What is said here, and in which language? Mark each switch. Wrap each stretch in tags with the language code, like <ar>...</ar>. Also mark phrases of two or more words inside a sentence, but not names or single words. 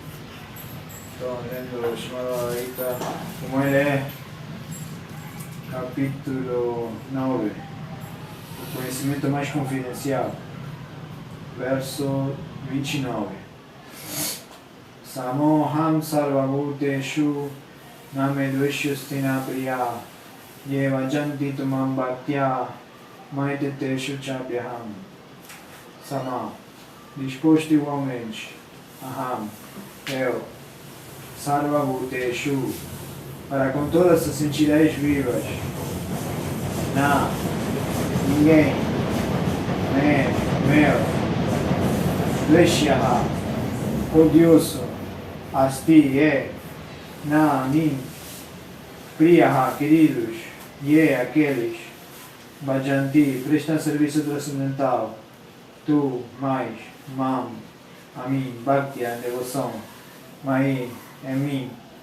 <pt>Estou lendo o Srimad Bhagavad Gita. Como ele é capítulo 9, o conhecimento mais confidencial, verso 29.</pt> <sa>Samoham sarvabhuteshu namedveshyustina priya yevajanti tumam bhaktya maiteteshu chapyaham. Sama,</sa> <pt>disposto igualmente, aham, eu, sarvabhuteshu, para com todas as entidades vivas, na, ninguém, meu, Veshyaha, odioso, asti, na, mim, priyaha, queridos, aqueles, bhajanti, prestam serviço transcendental, tu, mais, mam, a mim, bhakti, a devoção, mai, em mim,</pt>